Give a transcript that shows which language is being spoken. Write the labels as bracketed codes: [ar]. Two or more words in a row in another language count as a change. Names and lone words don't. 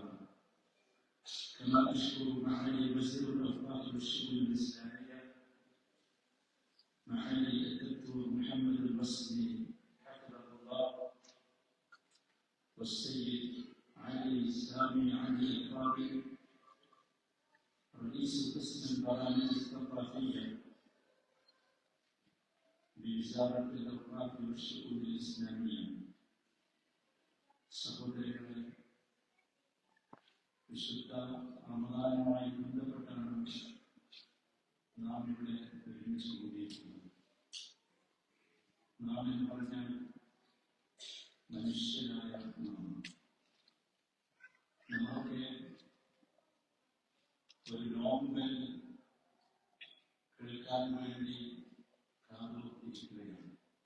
[ar] كما أشكر معالي وزير الأوقاف والشؤون الإسلامية معالي الدكتور محمد البصري حفظه الله، والسيد علي سامي علي القاضي رئيس قسم البرامج الثقافية بوزارة الأوقاف والشؤون الإسلامية. [ml] സഹോദരങ്ങളെ, വിശുദ്ധ റമദാനുമായി ബന്ധപ്പെട്ടാണ് നാം ഇവിടെ ഒരുമിച്ച് കൂടിയിരിക്കുന്നത്. നാം എന്ന് പറഞ്ഞാൽ മനുഷ്യരായ നമ്മളൊക്കെ ഒരു നോമ്പൽ കേൾക്കാൻ വേണ്ടി കാതുകൊണ്ടിരിക്കുകയാണ്.